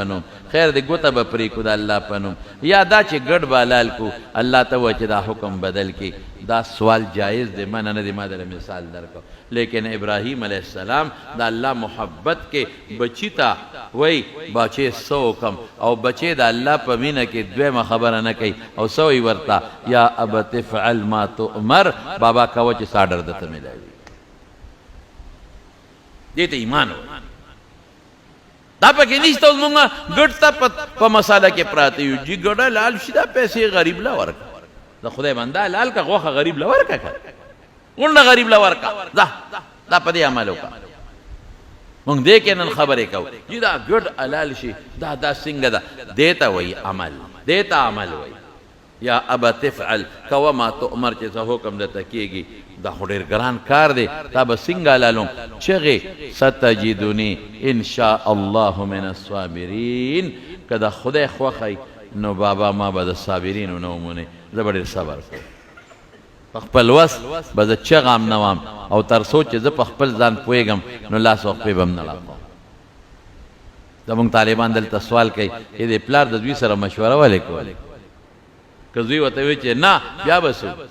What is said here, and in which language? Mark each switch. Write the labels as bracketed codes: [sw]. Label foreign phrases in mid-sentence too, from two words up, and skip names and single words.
[ps] نوم خیر دی ګوته به پرې کړو د الله په نوم یا دا چې ګډ به حلال کړو الله ته ووایه چې دا حکم بدل کی دا سوال جایز دی منه نه دی ما دله مثال درکړو لیکن ابراهیم علیه السلام د الله محبت کې بچی ته وی بچی څه وکم او بچی د الله په مینه کې دویمه خبره نه کوي او څه وی ورته [ar] یا ابت افعل ما تؤمر [ps] بابا کوه چې ستا ډر درته میلاوي دې ته ایمان وایي دا پکې نشته اوس مونږ ګډ ته په مساله کې پراته یو جي ګډه لال شي دا پیسې غریب له ورکړه د خدای بنده لال که غوښه غریب له ورکړه غونډه غریب له ورکړه دا په دې عمل وکړه مونږ دې کې نن خبرې کوو چې دا ګډ حلال شي دا څنګه ده دې ته وایي عمل دې ته عمل وایي [ar] یا ابت افعل [ps] کوه [ar] ما تؤمر [ps] چې څه حکم درته کېږي دا خو ډېر ګران کار دی تا به څنګه حلالوم چغې [ar] ستجدني ان شاء الله من الصابرین [ps] که د خدای خوښی نو بابا ما به د صابرینو نه ومونې زه به ډېر صبر کوم په خپل وس به زه چغه هم نه وم او تر څو چې زه په خپل ځان پوهېږم نو لاس او خپې به هم نه راکوم زموږ طالبان دلته سوال کوي چې د پلار د دوی سره مشوره ولې کولی که زوی ورته وایي چې نه بیا به څو